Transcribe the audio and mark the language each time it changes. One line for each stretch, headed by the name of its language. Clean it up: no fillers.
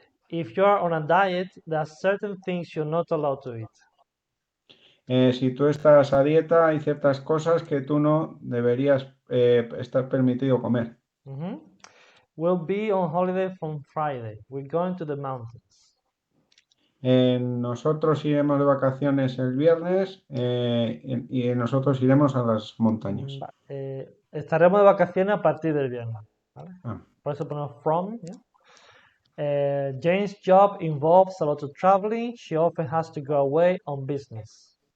English: If you are on a diet, there are certain things you're not allowed to eat.
Spanish: Si tú estás a dieta, hay ciertas cosas que tú no deberías estar permitido comer.
English: We'll be on holiday from Friday. We're going to the mountains.
Spanish: Nosotros iremos de vacaciones el viernes y nosotros iremos a las montañas. Estaremos de vacaciones a partir del viernes, ¿vale? Por eso ponemos from.
English: Jane's job involves a lot of traveling. She often has to go away on business.